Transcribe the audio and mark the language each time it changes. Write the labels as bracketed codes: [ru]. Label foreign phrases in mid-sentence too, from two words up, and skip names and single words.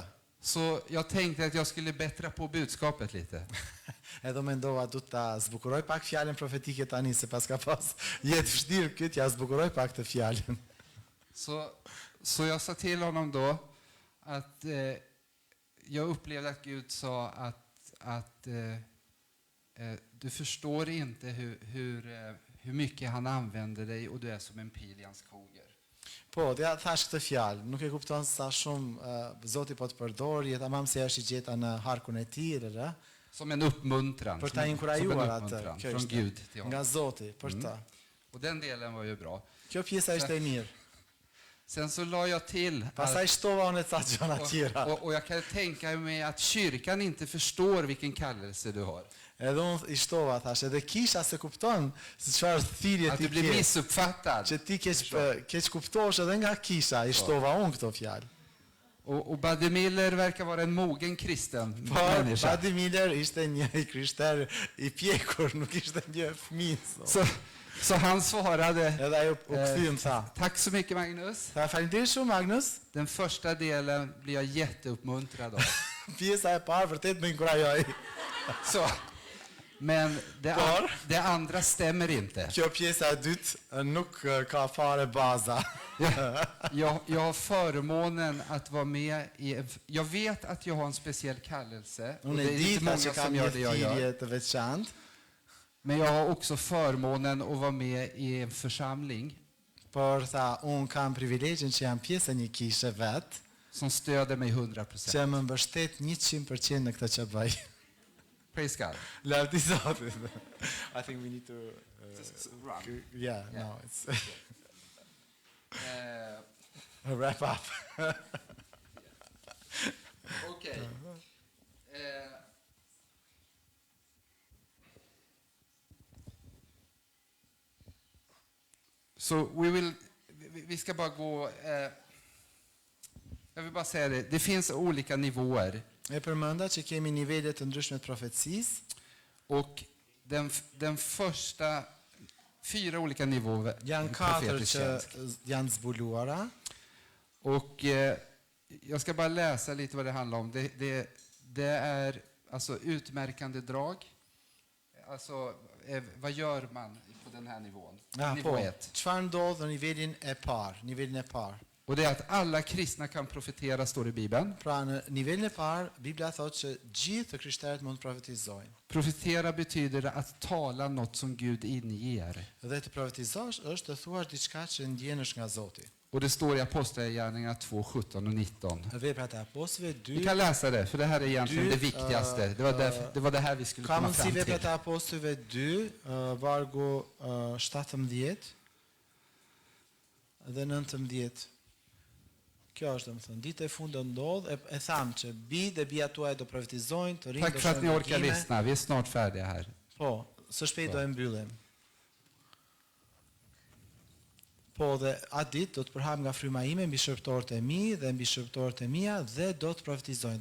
[sv] Så jag tänkte att jag skulle bättra på budskapet lite. [sq] Edhe mendova du ta zbukuroj pak fjalën profetike tani se pas ka pas jetë vështirë këtë, ja zbukuroj pak të fjalën. [sv] Så jag sa till honom då att jag upplevde att Gud sa att du förstår inte hur mycket han använder dig och du är som en pil i hans koger. [sq] Po, dhe ja thash këtë fjalë, nuk e kupton sa shumë Zoti po të përdor, je tamam se është i gjeta në harkun e tij, [sv] Som en uppmuntran. [sq] për ta [sv] Som [sq] inkurajuar [sv] en [sq] atë. [sv] uppmuntran [sq] Kjo [sv] från [sq] ishte [sv] Gud till [sq] nga [sv] honom. [sq] Zoti për të. [sv] Och den delen var ju bra. [sq] Kjo pjesa ishte e mirë. [sv] Sen så la jag till [sq] Pastaj shtova unë ca gjëra tjera. [sv] och jag kan tänka mig att kyrkan inte förstår vilken kallelse du har. [sq] Edhe unë i shtova, thash, edhe kisha se kupton se çfarë thirrje [sv] Att [sq] ti [sv] du blir [sq] ke. [sv] missuppfattad. [sq] Që ti keq kuptosh edhe nga kisha, i shtova unë këto fjalë. [sv] Och Buddy Miller verkar vara en mogen kristen [sq] Por [sv] människa. [sq] Buddy Miller ishte një i krishter i pjekur, nuk ishte një fëmijë. [sv] Så han svarade, [sq] Edhe ajo u kthym tha. [sv] tack så mycket Magnus. [sq] Tha faleminderit shumë Magnus. [sv] Den första delen blir jag jätteuppmuntrad av. [sq] Pjesa e parë vërtet më inkurajoi. [sv] Så, men det andra stämmer inte. [sq] Kjo pjesa e dytë nuk ka fare baza. [sv] Jag har förmånen att vara med i... Jag vet att jag har en speciell kallelse. Och [sq] Unë [sv] det [sq] e [sv] är [sq] di [sv] inte [sq] ta [sv] många [sq] që kam [sv] som [sq] një [sv] gör det jag gör. [sq] thirrje të veçantë, [sv] Men jag har också förmånen att vara med i en församling [sq] por tha unë kam privilegjin që jam pjesë e një kishe vet, [sv] som stöder mig 100%. [sq] që më mbështet 100% në këtë që bëj. [en] Praise God. [sq] Lavdi Zotit. [en] I think we need to Run. yeah, no, it's Eh, wrap up. [sv] Okej. Så vi ska bara gå... jag vill bara säga det. Det finns olika nivåer. [sq] E përmenda që kemi nivele të ndryshme të profecisë. [sv] Och den första... 4 olika nivåer. [sq] Janë katër që janë zbuluara. [sv] Och jag ska bara läsa lite vad det handlar om. Det är alltså utmärkande drag. Alltså vad gör man på den här nivån? Nivå 1. [sq] Çfarë ndodh në nivelin e parë? [sv] Och det är att alla kristna kan profetera, står det i Bibeln. [sq] Pra në nivelin e parë, Bibla thotë që gjithë të krishterët mund të profetizojnë. [sv] Profetera betyder att tala något som Gud inger. [sq] Dhe të profetizosh është të thuash diçka që ndjenësh nga Zoti. [sv] Och det står i Apostlagärningarna 2, 17 och 19. [sq] Veprat e apostëve [sv] Vi [sq] 2. [sv] kan läsa det, för det här är egentligen det viktigaste. Det var det här vi skulle [sq] Ka [sv] komma [sq] mundsi [sv] fram [sq] veprat [sv] till. [sq] e apostëve 2, vargu 17 dhe 19. Kjo është domethënë ditë e fundit ndodh e tham që bi dhe bia tuaj do profetizojnë, të rinj [sv] Tack för att ni orkar lyssna. Vi är snart färdiga här. [sq] Po, së shpejt do e mbyllim. Po dhe atë ditë do të përhap nga fryma ime mbi shërbëtorët e mi dhe mbi shërbëtorët e mia dhe do të profetizojnë.